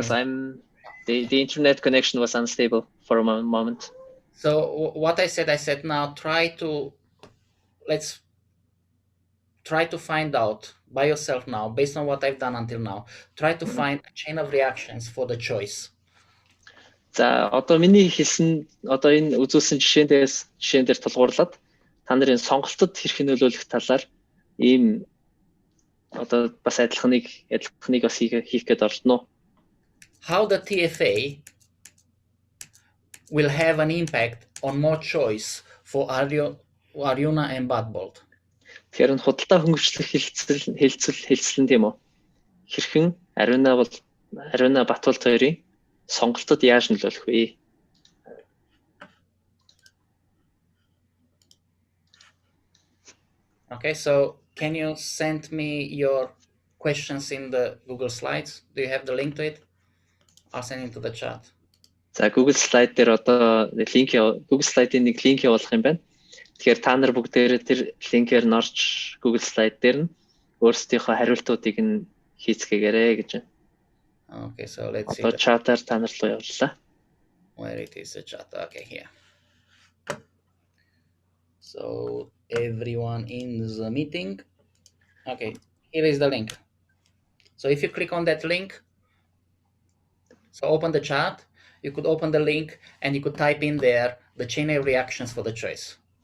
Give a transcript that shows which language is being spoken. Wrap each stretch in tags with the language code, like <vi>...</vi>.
<en>Because the internet connection was unstable for a moment. So what I said now, let's try to find out by yourself now, based on what I've done until now, try to find a chain of reactions for the choice.</en> <mn>За одоо миний хэлсэн одоо энэ үзүүлсэн жишээн дээр тулгуурлаад та нарын сонголтод хэрхэн нөлөөлөх талаар ийм одоо бас адилханыг бас хийх гээд орно.</mn> <en>How the TFA will have an impact on more choice for Arjuna and Badbold.</en> <mn>Тэгэхээр энэ худалдаа хөнгөвчлөх хэлцэл тийм үү? Хэрхэн Арjuna Батболд хоёрын сонголтод яаж нөлөөлөх вэ?</mn> <en>Okay, so can you send me your questions in the Google Slides? Do you have the link to it? I'll send it to the chat.</en> <mn>За Google Slide дээр одоо Google Slide-ийн нэг линк явуулах юм байна. Тэгэхээр та нар бүгдээрээ тэр линкээр норж Google Slide дээр нь өөрсдийнхөө хариултуудыг нь хийцгээгээрэй гэж байна.</mn> <en>Okay, so let's see.</en> <mn>Одоо чатаар та нар руу явууллаа.</mn> <en>Where it is the chat? Okay, here. So everyone in the meeting. Okay, here is the link. So if you click on that link, so open the chat, you could open the link and you could type in there the chain of reactions for the choice.</en>